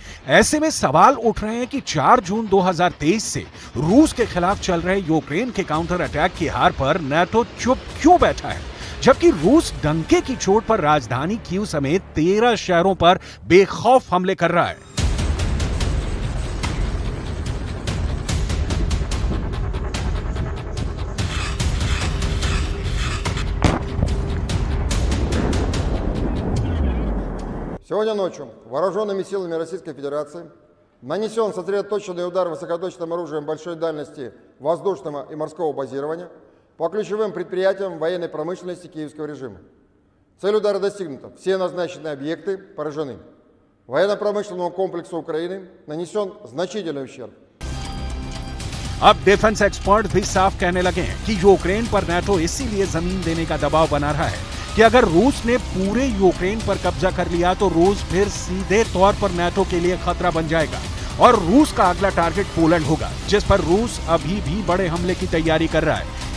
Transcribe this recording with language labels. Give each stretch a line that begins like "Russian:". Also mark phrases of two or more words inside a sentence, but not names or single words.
Hindi: ऐसे में सवाल उठ रहे हैं कि 4 जून 2023 से रूस के खिलाफ चल रहे यूक्रेन के काउंटर अटैक की हार पर नाटो चुप क्यों बैठा है, जबकि रूस डंके की चोट पर राजधानी कीव समेत 13 शहरों पर बेखौफ हमले कर रहा है।
Russian: Сегодня ночью вооруженными силами Российской Федерации нанесен сосредоточенный удар высокоточным оружием большой дальности воздушного и морского базирования по ключевым предприятиям военной промышленности киевского режима. Цель удара достигнута. Все назначенные объекты поражены. Военно-промышленному комплексу Украины нанесен значительный ущерб.
Hindi: अब डिफेंस एक्सपर्ट भी साफ कहने लगे हैं कि यूक्रेन पर नाटो इसीलिए जमीन देने का दबाव बना रहा है कि अगर रूस ने पूरे यूक्रेन पर कब्जा कर लिया तो रूस फिर सीधे तौर पर नाटो के लिए खतरा बन जाएगा और रूस का अगला टारगेट पोलैंड होगा, जिस पर रूस अभी भी बड़े हमले की तैयारी कर रहा है।